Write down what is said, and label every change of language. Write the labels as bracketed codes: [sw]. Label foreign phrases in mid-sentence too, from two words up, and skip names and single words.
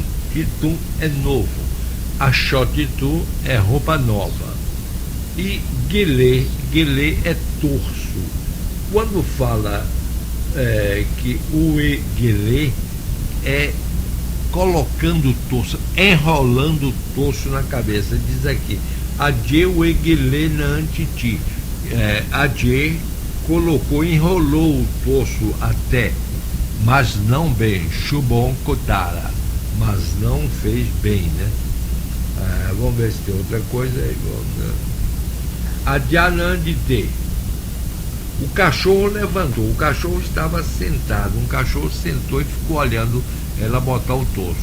[pt] Titum é novo. [yo] Achó titum [pt] é roupa nova. E guilê é torso. Quando fala que o guilê é colocando o torso, enrolando o torso na cabeça. Diz aqui, [yo] adje o guilê na antiti. [pt] Adje colocou, enrolou o torso até, mas não bem, [yo] chubon kotara, [pt] mas não fez bem, né? Vamos ver se tem outra coisa aí. [yo] Adjanandite. [pt] O cachorro levantou, o cachorro estava sentado, um cachorro sentou e ficou olhando ela botar o torso.